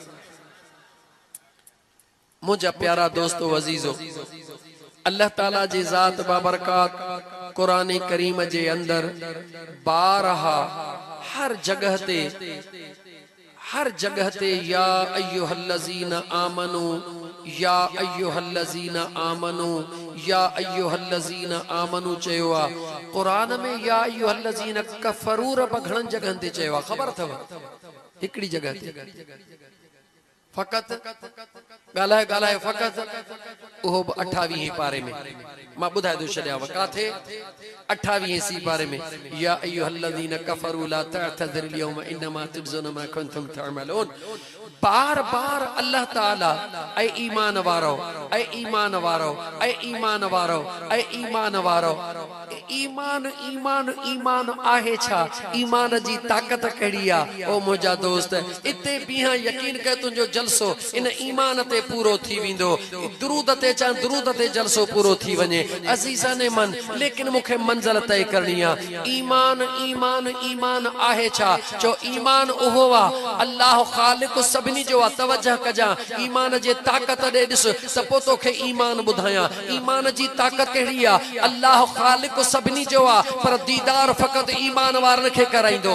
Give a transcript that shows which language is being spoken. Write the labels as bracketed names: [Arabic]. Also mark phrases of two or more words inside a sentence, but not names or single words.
[Sindhi] मुंहिंजा प्यारा दोस्तो अज़ीज़ो, अल्लाह ताला जी ज़ात बाबरकात कुरान करीम जे अंदर बारहा हर जगह ते [Arabic] يا أيها الذين آمنوا, يا أيها الذين آمنوا, يا أيها الذين آمنوا [Sindhi] चयो आ। कुरान में [Arabic] يا أيها الذين كفروا [Sindhi] रब घणन जगहन ते चयो आ, ख़बर अथव? हिकड़ी जगह ते फकत गालाए फकत उहो 28 पारे में मां बुधाए दो छड्याव काथे 28 सी पारे में [Arabic] يا أيها الذين كفروا لا تعتذروا اليوم إنما تجزون ما كنتم تعملون. [Sindhi] बार बार अल्लाह ताला ऐ ईमान वारो, ऐ ईमान वारो, ऐ ईमान वारो, ऐ ईमान वारो, ईमान ईमान ईमान आहे छा? ईमान जी ताकत कहिड़ी आहे? ओ मुंहिंजा दोस्त, इते बीहा यकीन कर तुंहिंजो जलसो इन ईमान ते पूरो थी वेंदो। दुरूद ते चा दुरूद ते जलसो पूरो थी वञे अज़ीज़ा ने मन, लेकिन मूंखे मंज़िल तय करणी आहे। ईमान ईमान ईमान आहे छा? चो ईमान उहो आहे अल्लाह ख़ालिक़ सभिनी जो आहे। तवजह कजा ईमान जे ताकत ॾे ॾिस त पोइ तोखे ईमान ॿुधायां। ईमान जी ताकत कहिड़ी आहे? अल्लाह ख़ालिक़ सभिनी जो आ पर दीदार फ़क़त ईमान वारनि खे कराईंदो।